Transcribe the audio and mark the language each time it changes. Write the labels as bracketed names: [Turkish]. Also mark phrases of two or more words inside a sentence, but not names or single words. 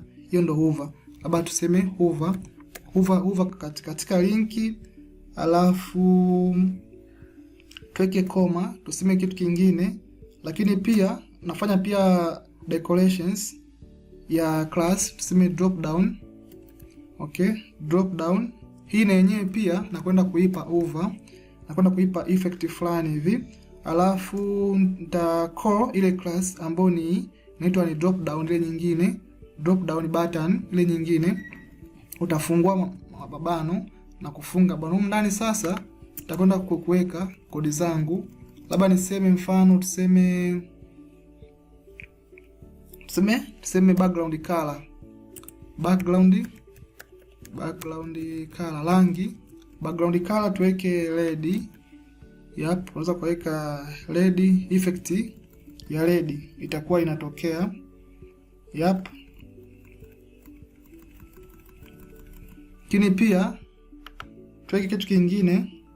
[Swahili] Hiyo ndo hover. Labda tuseme hover katika linki, alafu tuweke koma, tuseme kitu kingine. Lakini pia nafanya pia decorations ya class, tuseme [English] drop down. [Swahili] Okay, [English] drop down [Swahili] hii na yenyewe pia nakwenda kuipa hover, nakwenda kuipa effect fulani hivi. Alafu nita call ile class ambayo inaitwa ni [English] drop down, [Swahili] ile nyingine [English] drop down button, [Swahili] ile nyingine utafungua mabano na kufunga bano ndani. Sasa nitakwenda kuweka kodi zangu, labda niseme mfano tuseme [English] background color, [Swahili] rangi, [English] background color [Swahili] tuweke red. Yep, unaweza kuweka red, effect ya red itakuwa inatokea. Yep. Lakini pia tuweke kitu kingine.